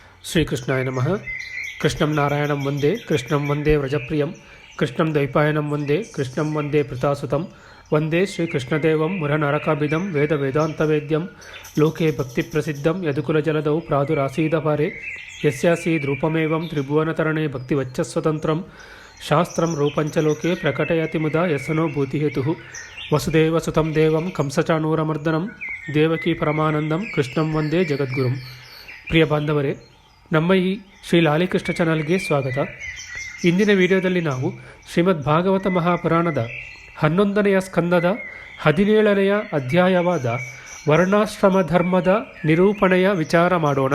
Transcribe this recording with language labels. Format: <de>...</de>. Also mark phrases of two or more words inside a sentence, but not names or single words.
<sa>ಶ್ರೀಕೃಷ್ಣಾಯ ನಮಃ. ಕೃಷ್ಣಂ ನಾರಾಯಣಂ ವಂದೇ, ಕೃಷ್ಣಂ ವಂದೇ ವ್ರಜಪ್ರಿಯಂ, ಕೃಷ್ಣಂ ದ್ವೈಪಾಯನಂ ವಂದೇ, ಕೃಷ್ಣಂ ವಂದೇ ಪೃತಾಸುತಂ, ವಂದೇ ಶ್ರೀಕೃಷ್ಣದೇವಂ ಮುರನರಕಾಭಿದಂ ವೇದ ವೇದಾಂತವೇದ್ಯಂ ಲೋಕೆ ಭಕ್ತಿಪ್ರಸಿದ್ಧಂ ಯದುಕುಲಜಲದೌ ಪ್ರಾದುರಾಸೀದಪಾರೆ ಯಸ್ಯಾಸೀದ್ರೂಪಮೇವಂ ತ್ರಿಭುವನತರಣೆ ಭಕ್ತಿವಚ್ಚಸ್ವತಂತ್ರಂ ಶಾಸ್ತ್ರಂ ರೂಪಂಚ ಲೋಕೆ ಪ್ರಕಟಯತಿ ಮುದಾ ಯಸ್ಸನೋ ಭೂತಿಹೇತುಃ. ವಸುದೇವಸುತಂ ದೇವಂ ಕಂಸಚಾಣೂರಮರ್ದನಂ ದೇವಕೀ ಪರಮಾನಂದಂ ಕೃಷ್ಣಂ ವಂದೇ ಜಗದ್ಗುರುಂ.</sa> <kn>ಪ್ರಿಯ ಬಾಂಧವರೇ, ನಮ್ಮ ಈ ಶ್ರೀ ಲಾಲಿಕೃಷ್ಣ ಚಾನಲ್ಗೆ ಸ್ವಾಗತ. ಇಂದಿನ ವಿಡಿಯೋದಲ್ಲಿ ನಾವು ಶ್ರೀಮದ್ ಭಾಗವತ ಮಹಾಪುರಾಣದ 11ನೆಯ ಸ್ಕಂದದ 17ನೆಯ ಅಧ್ಯಾಯವಾದ ವರ್ಣಾಶ್ರಮ ಧರ್ಮದ ನಿರೂಪಣೆಯ ವಿಚಾರ ಮಾಡೋಣ.</kn>